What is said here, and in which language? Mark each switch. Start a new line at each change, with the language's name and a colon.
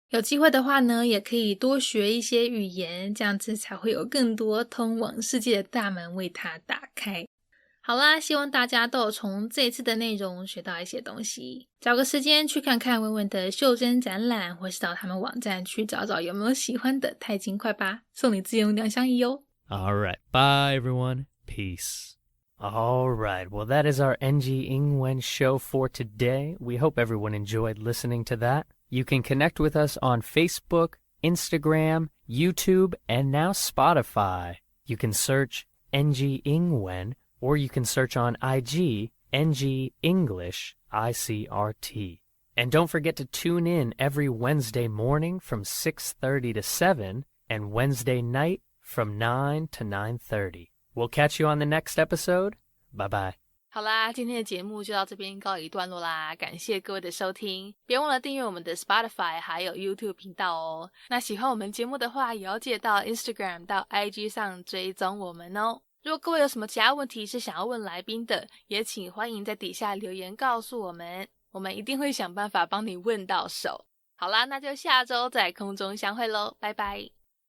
Chinese: 有机会的话呢，也可以多学一些语言，这样子才会有更多通往世界的大门为他打开。好啦，希望大家都有从这一次的内容学到一些东西。找个时间去看看文文的袖珍展览，或是到他们网站去找找有没有喜欢的，太尽快吧，送你自用2相1哦。
English: Alright, bye everyone. Peace. Alright, well that is our NG英文 show for today. We hope everyone enjoyed listening to that. You can connect with us on Facebook, Instagram, YouTube, and now Spotify. You can search NG英文, or you can search on IG, NG English, ICRT. And don't forget to tune in every Wednesday morning from 6:30 to 7, and Wednesday night from 9 to 9:30. We'll catch you on the next episode. Bye-bye.
Chinese: 好啦，今天的节目就到这边告一段落啦，感谢各位的收听，别忘了订阅我们的 Spotify 还有 YouTube 频道哦。那喜欢我们节目的话，也要记得到 Instagram 到 IG 上追踪我们哦。如果各位有什么其他问题是想要问来宾的，也请欢迎在底下留言告诉我们，我们一定会想办法帮你问到手。好啦，那就下周在空中相会咯，拜拜。